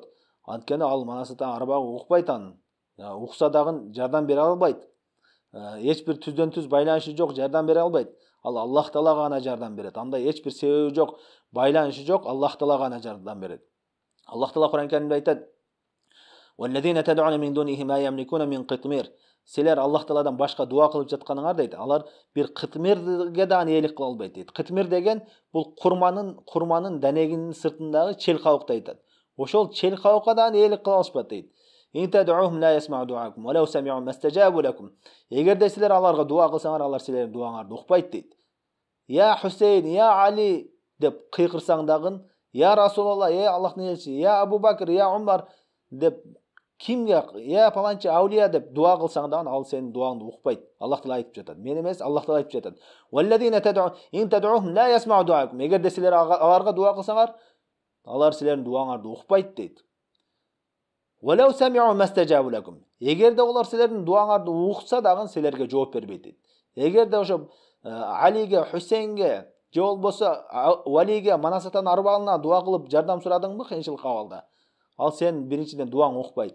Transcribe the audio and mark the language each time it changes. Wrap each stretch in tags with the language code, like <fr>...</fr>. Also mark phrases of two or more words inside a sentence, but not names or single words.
<ky>Анткени ал Манас атанын арбагы укпайт анын. Укса дагы жардам бере албайт. Эч бир түздөн түз байланышы жок, жардам бере албайт. Ал Аллах Таалага гана жардам берет. Андай эч бир себеби жок, байланышы жок, Аллах Таалага гана жардам берет. Аллах Таала Кур'ан Каримде айтат:</ky> <ar>"والذين تدعون من دونه ما يملكون من قطمير."</ar> <ky>Силер Аллах Тааладан башка дуа кылып жатканыңар дейт. Алар бир кытмирге дагы ээлик кыла албайт дейт. Кытмир деген бул курманын данегинин сыртындагы чел кабыкты айтат. Ошол чел кабыкка дагы ээлик кыла алышпайт дейт.</ky> <ar>إن تدعوهم لا يسمعوا دعاءكم ولو سمعوا ما استجابوا لكم.</ar> <ky>Эгерде силер аларга дуа кылсаңар, алар силердин дуаңарды укпайт дейт. Я Хусейн, я Али деп кыйкырсаң дагы,</ky> <ar>يا رسول الله,</ar> <ky>Аллахтын элчиси, я Абу Бакр, я Умар деп кимге, я паланчы аулия деп дуа кылсаң дагы, ал сенин дуаңды укпайт. Аллах Таала айтып жатат. Мен эмес, Аллах Таала айтып жатат.</ky> <ar>والذين تدعون إن تدعوهم لا يسمعوا دعاءكم.</ar> <ky>Эгерде силер аларга дуа кылсаңар, алар силердин дуаңарды укпайт дейт.</ky> <ar>ولو سمعوا ما استجابوا لكم.</ar> <ky>Эгерде олар силердин дуаңарды укса дагы силерге жооп бербейт дейт. Эгерде ошо Алиге, Хусейнге, же болбосо Валиге, Манас атанын арбагына дуа кылып жардам сурадыңбы кыйынчылык абалда, ал сен биринчиден дуаң укпайт.</ky>